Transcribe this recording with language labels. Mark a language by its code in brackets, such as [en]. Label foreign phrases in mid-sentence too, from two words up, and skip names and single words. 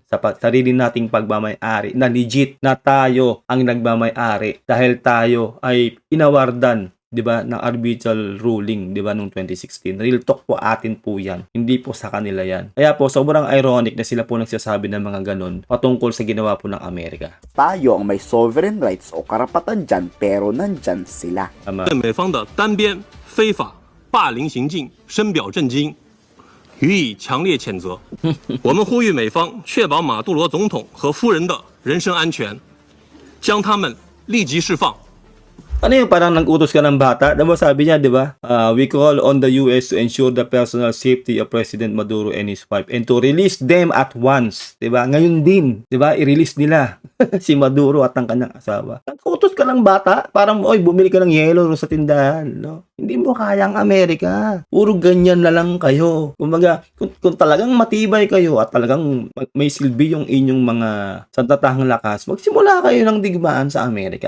[tl] Sa sarili nating pagmamay-ari na legit na tayo ang nagmamay-ari dahil tayo ay inawardan, 'di ba, ng [en] arbitral ruling, [tl] 'di ba, noong 2016. [en] Real talk [tl] po atin po 'yan. Hindi po sa kanila 'yan. Kaya po sobrang ironic na sila po nagsasabi ng mga ganun patungkol sa ginawa po ng Amerika. Tayo ang may [en] sovereign rights [tl] o karapatan dyan pero nandyan sila. [zh] 对美方的单边非法霸凌行径深表震惊，予以强烈谴责。我们呼吁美方确保马杜罗总统和夫人的人身安全，将他们立即释放。 [tl] Ano yung parang nag-utos ka ng bata? Diba sabi niya, di ba? [en] We call on the US to ensure the personal safety of President Maduro and his wife and to release them at once. [tl] Di ba? Ngayon din, di ba? I-release nila si Maduro at ang kanyang asawa. Nag-utos ka ng bata? Parang, oy, bumili ka ng yelo sa tindahan. No? Hindi mo kaya ang Amerika. Puro ganyan na lang kayo. Kumbaga, kung talagang matibay kayo at talagang may silbi yung inyong mga sandatahang lakas, magsimula kayo ng digmaan sa Amerika.